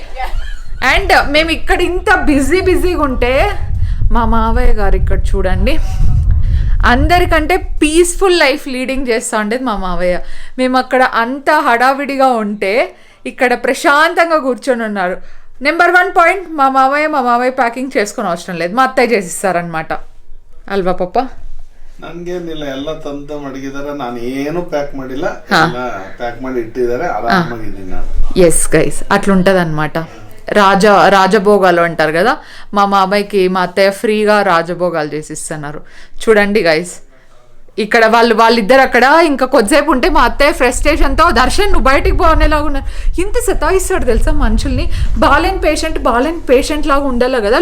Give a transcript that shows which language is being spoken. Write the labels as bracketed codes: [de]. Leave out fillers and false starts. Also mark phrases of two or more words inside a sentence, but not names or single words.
[te] అండ్ మేము ఇక్కడ ఇంత బిజీగా ఉంటే మా మావయ్య గారు ఇక్కడ చూడండి అందరికంటే [en] peaceful life leading [te] చేస్తూ ఉండేది మా మావయ్య. మేము అక్కడ అంత హడావిడిగా ఉంటే ఇక్కడ ప్రశాంతంగా కూర్చొని ఉన్నారు. నెంబర్ 1 పాయింట్, మా మావయ్య ప్యాకింగ్ చేసుకుని అవసరం లేదు, మా అత్తయ్య చేసిస్తారనమాట. [kn] ಅಲ್ವಾ ಪಪ್ಪ ನನ್ಗೇನಿಲ್ಲ, ಎಲ್ಲ ತಂದು ಮಡಗಿದಾರೆ, ನಾನು ಏನು ಪ್ಯಾಕ್ ಮಾಡಿಲ್ಲ, ಪ್ಯಾಕ್ ಮಾಡಿ ಇಟ್ಟಿದ್ದಾರೆ, ಆರಾಮಾಗಿದ್ದೀನಿ ನಾನು. [en] yes guys [te] అట్లుంటది అనమాట. రాజభోగాలు అంటారు కదా, మా మామయ్యకి మా అత్తయ్య ఫ్రీగా రాజభోగాలు చేసిస్తున్నారు. చూడండి గైస్ ఇక్కడ వాళ్ళిద్దరు అక్కడ ఇంకా కొద్దిసేపు ఉంటే మా అత్తయ్య ఫ్రస్ట్రేషన్తో దర్శన్ నువ్వు బయటికి పోనేలాగా ఉన్నారు. ఇంత సతాయిస్తాడు తెలుసా మనుషుల్ని, బాలేని పేషెంట్ లాగా ఉండాలి కదా.